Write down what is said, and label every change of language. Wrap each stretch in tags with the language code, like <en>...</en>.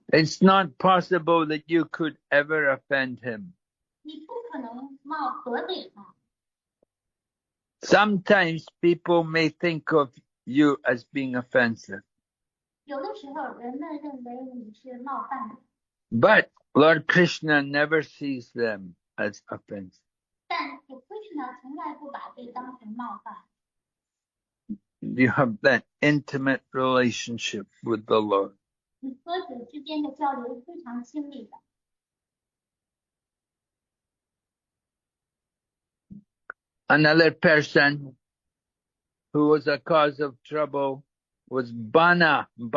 <en>It's not possible that you could ever offend him.</en> <zh>你不可能得罪他。</zh> <en>Sometimes people may think of you as being offensive.</en> <zh>有的时候人们认为你是冒犯的。</zh> <en>But Lord Krishna never sees them as offensive.</en> <zh>但主 Krishna 从来不把这当成冒犯。</zh> <en>You have that intimate relationship with the Lord.</en> <zh>你和主之间的交流非常亲密的。</zh> <en>Another person who was a cause of trouble was Banasura.</en>